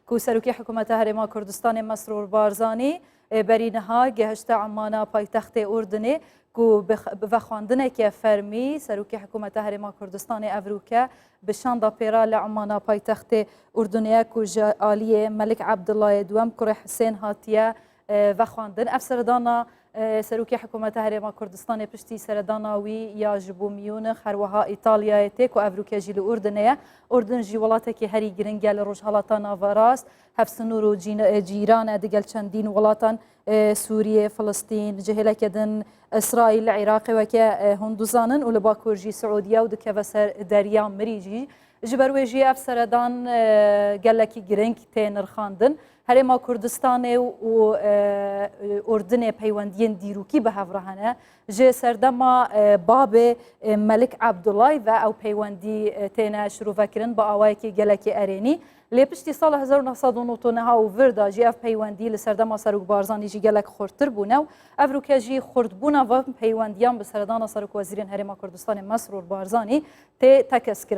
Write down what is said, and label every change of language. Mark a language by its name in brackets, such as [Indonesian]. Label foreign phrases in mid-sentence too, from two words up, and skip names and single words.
[Kurdish] کو سەرۆکی حکوومەتە هەرێما کوردستانی مەسرور بارزانی بەرینەها گەهشتە عمانە پایتەختێ ئوردنێ کو بە خواندنێکی فەرمی سەرۆکی حکوومەتە هەرێما کوردستانی ئەڤروکە بشاندا پێرا لە عمانە پایتەختێ ئوردنەیە کو عالیێ مەلک عەبدوڵای دووەم کوڕی حسێن هاتیە بە خواندن ئەف سەردانە سەرۆکی حکوومەتە هەرێما کوردستانی پشتی سەرداناوی یا ji bo Mûnix هەروەها ئیتالیایە تێ و ئەڤروکێژی لە ئوردنەیە ئوردن ژی وڵاتێکی هەری گرنگە لە ڕۆژهەڵاتە ناڤەڕاست هەفسنوور و جیرانە دەگەل چەندین وڵاتان سووریە فلستین جهێلەکە دن ئیسرائیل لە عێراقێوەکە هەندوزانن و لە باکوورژی سعودیە و دکەوە سەر دەریا مریژی ji ber wê jî ev seredan gelekî giring tê nirxandin Herêma Kurdistanê û ordinê peywendiyên dîrokî bi hev re hene ji serdema babê Melik Abdulay ve ew peywendî têne şîrovekirin bi awayekî gelekî erênî lê piştî sala 1990 û vir da jî ev peywendî li serdema Serok Barzanî jî gelek xurttir bûne û ev rûke jî xurtbûna ve peywendiyan bi seredana Serokwezîrên Herêma Kurdistanê Mesrûr Barzanî tê tekeskirin.